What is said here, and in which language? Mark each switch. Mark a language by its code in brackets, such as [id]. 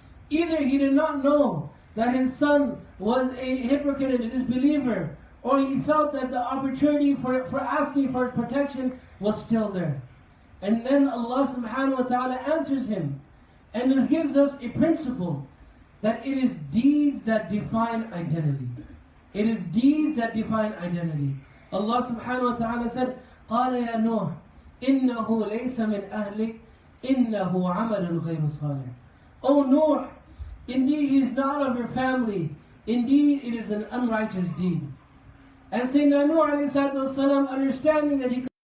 [en] Either he did not know that his son was a hypocrite and a disbeliever, or he felt that the opportunity for asking for his protection was still there. And then Allah subhanahu wa ta'ala answers him. And this gives us a principle that it is deeds that define identity. It is deeds that define identity. Allah subhanahu wa ta'ala said, [ar] قَالَ يَا نُوحْ إِنَّهُ لَيْسَ مِنْ أَهْلِكَ إِنَّهُ عَمَلٌ غَيْرُ صَالِحٍ. [en] O Nuh, indeed he is not of your family. Indeed it is an unrighteous deed. And Sayyidina Nuh alayhi salatu wasalam, understanding that he